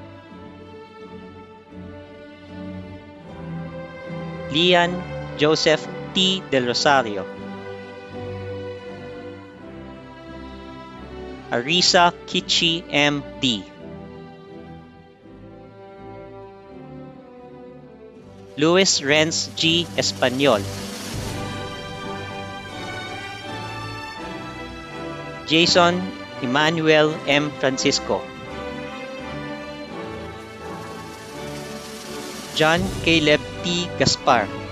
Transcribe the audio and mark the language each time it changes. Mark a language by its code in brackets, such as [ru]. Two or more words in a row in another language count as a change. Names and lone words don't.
[tl] Lian Joseph T. Del Rosario. Arisa Kichi M. D. Luis Renz G. Espanyol. Jason Emmanuel M. Francisco. John Caleb T. Gaspar.